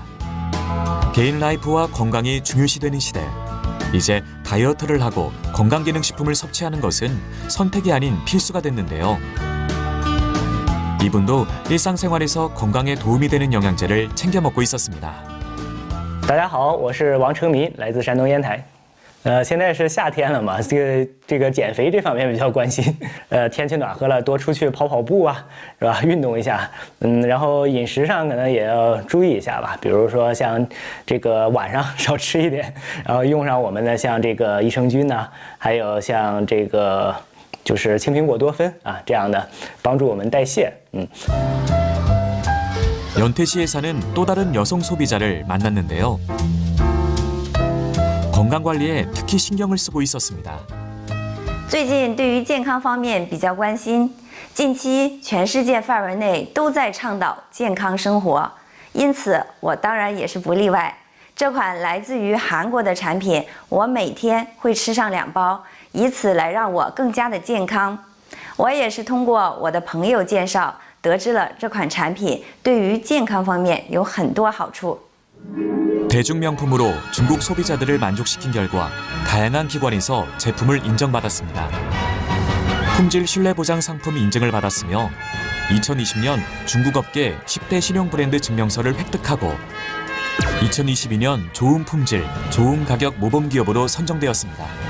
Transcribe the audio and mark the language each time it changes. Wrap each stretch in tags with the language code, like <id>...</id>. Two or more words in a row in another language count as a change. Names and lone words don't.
<ko>개인 라이프와 건강이 중요시되는 시대. 이제 다이어트를 하고 건강기능식품을 섭취하는 것은 선택이 아닌 필수가 됐는데요. 이분도 일상생활에서 건강에 도움이 되는 영양제를 챙겨 먹고 있었습니다.</ko> <zh>大家好，我是王成民，来自山东烟台。 现在是夏天了嘛，这个减肥这方面比较关心。天气暖和了，多出去跑跑步啊，是吧？运动一下。然后饮食上可能也要注意一下吧，比如说像这个晚上少吃一点，然后用上我们的像这个益生菌呐，还有像这个就是青苹果多酚啊这样的，帮助我们代谢。</zh> <ko>연태시에 사는 또 다른 여성 소비자를 만났는데요. 건강관리에 특히 신경을 쓰고 있었습니다.</ko> <zh>最近对于健康方面比较关心，近期全世界范围内都在倡导健康生活，因此我当然也是不例外。这款来自于韩国的产品，我每天会吃上2包，以此来让我更加的健康。我也是通过我的朋友介绍得知了这款产品对于健康方面有很多好处。</zh> <ko>대중명품으로 중국 소비자들을 만족시킨 결과 다양한 기관에서 제품을 인정받았습니다. 품질 신뢰보장 상품 인증을 받았으며 2020년 중국 업계 10대 신용 브랜드 증명서를 획득하고 2022년 좋은 품질, 좋은 가격 모범 기업으로 선정되었습니다.</ko>